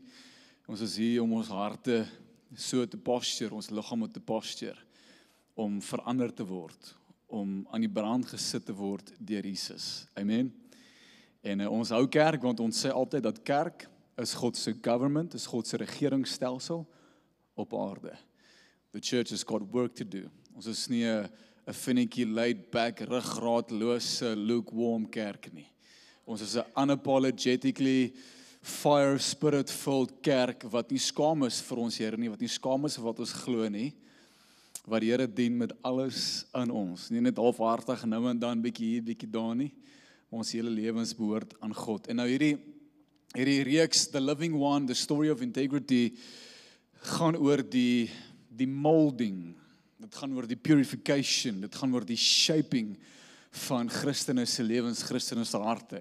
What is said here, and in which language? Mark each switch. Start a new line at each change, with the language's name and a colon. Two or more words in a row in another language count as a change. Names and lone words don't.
Afrikaans: Ons is hier om ons harte so te posture, ons liggame te posture, om verander te word, om aan die brand gesit te word deur Jesus. Amen. En ons hou kerk, want ons sê altyd dat kerk is God se government, is God se regeringsstelsel op aarde.
English: The church has got work to do.
Afrikaans: Ons is nie 'n
English: finicky, laid back,
Afrikaans: ruggraatlose, lukewarm kerk nie. Ons is 'n
English: unapologetically fire spirit filled
Afrikaans: kerk wat nie skaam is vir ons Here nie, wat nie skaam is vir wat ons glo nie, wat die Here dien met alles in ons. Nie net halfhartig nou en dan bietjie hier, bietjie daar nie. Ons hele lewens behoort aan God. En nou hierdie reeks, The Living One, The Story of Integrity, gaan oor die molding, dit gaan oor die purification, dit gaan oor die shaping van Christene se lewens, Christene se harte.